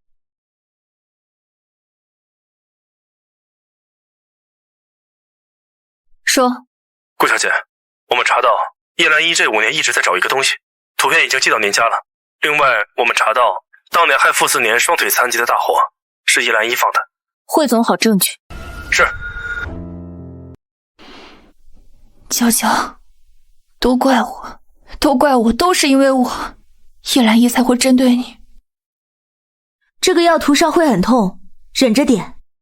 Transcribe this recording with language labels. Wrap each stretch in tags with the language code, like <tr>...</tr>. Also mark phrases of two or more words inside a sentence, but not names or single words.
<zh>說，顧小姐，我們查到叶澜依这5年一直在找一個東西，圖片已經寄到您家了。另外，我們查到當年害傅思年雙腿殘疾的大火是葉澜依放的。匯總好證據。是。嬌嬌，都怪我，都是因為我，葉澜依才會針對你。這個藥塗上會很痛，忍着點。</zh>